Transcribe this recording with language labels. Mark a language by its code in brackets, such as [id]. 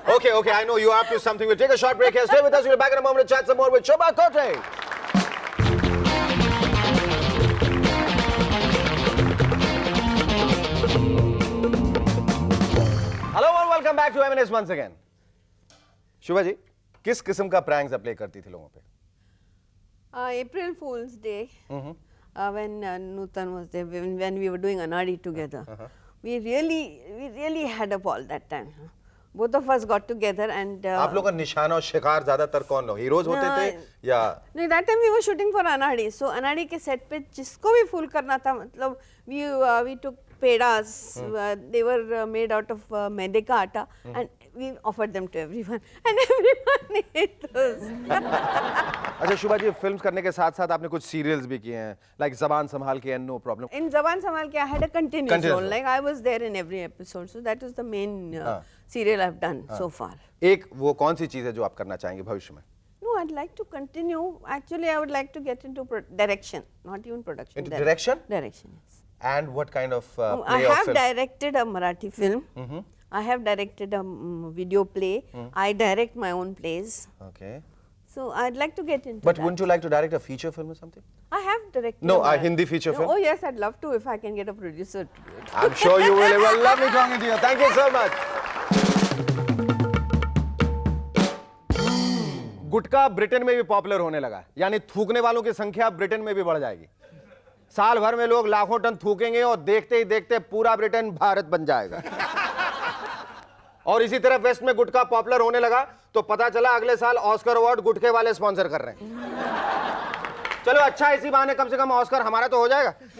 [en] Okay, okay, I know you are up to something. We'll take a short break here. Stay with us. We'll be back in a moment to chat some more with Shobha Kote. Hello and welcome back to M&S once again. [hi] Shobha ji, किस किस्म का pranks आप play करती थी लोगों पे? [en] April Fool's Day, when Nutan was there, when we were doing Anadi together, we really had a ball that time. Both of us got together and. [hi] आप लोग का निशाना और शिकार ज्यादातर कौन लोग? हीरोज होते थे या? [en] No, that time we were shooting for Anadi. So [hi] Anadi के set पे जिसको भी fool करना था, मतलब [en] we took pedas. They were made out of maide [hi] का आटा, [en] and we offered them to everyone, and everyone ate those. [hi] अच्छा शुभा जी, फिल्म्स करने के साथ साथ आपने कुछ सीरियल्स भी किए हैं, लाइक जबान संभाल के, no problem. [en] In Zaban Samal Ke, I had a continuous Continuous role. Like I was there in every episode. So that was the main serial I've done so far. [hi] एक वो कौन सी चीज है जो आप करना चाहेंगे भविष्य में? [en] No, I'd like to continue. Actually, I would like to get into direction, not even production. Into direction? Direction, yes. And what kind of I play or have film? directed a Marathi film. I have directed a video play. I direct my own plays. Okay. So I'd like to get into But that. wouldn't you like to direct a feature film or something? I have directed. No, a Marathi- Hindi feature film? Oh yes, I'd love to if I can get a producer to do it. I'm sure you will. It was lovely talking to you. Thank you so much. [hi] Gutkha Britain में भी popular होने लगा, यानी थूकने वालों की संख्या Britain में भी बढ़ जाएगी। साल भर में लोग लाखों टन थूकेंगे और देखते ही देखते पूरा ब्रिटेन भारत बन जाएगा। और इसी तरह वेस्ट में गुटखा पॉपुलर होने लगा तो पता चला अगले साल ऑस्कर अवार्ड गुटखे वाले स्पॉन्सर कर रहे हैं। चलो अच्छा, इसी बहाने कम से कम ऑस्कर हमारा तो हो जाएगा।